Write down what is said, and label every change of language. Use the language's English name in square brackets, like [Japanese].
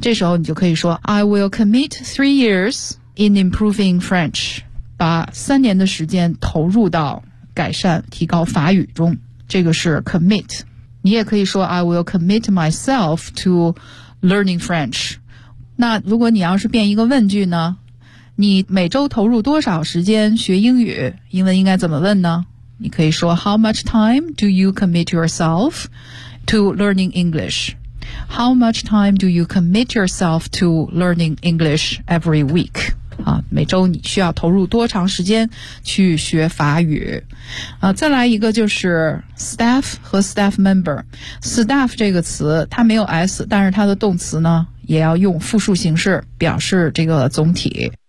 [Chinese] 这时候你就可以说 [English] I will commit 3 years in improving French， [Chinese] 把3年的时间投入到改善提高法语中，这个是 commit。你也可以说 [English] I will commit myself to learning French。 [Chinese] 那如果你要是变一个问句呢，你每周投入多少时间学英语，英文应该怎么问呢？你可以说 [English] How much time do you commit yourself to learning English? How much time do you commit yourself to learning English every week? [Chinese] 啊，每周你需要投入多长时间去学法语？啊，再来一个就是 staff 和 staff member。 staff 这个词它没有 s， 但是它的动词呢也要用复数形式表示这个总体。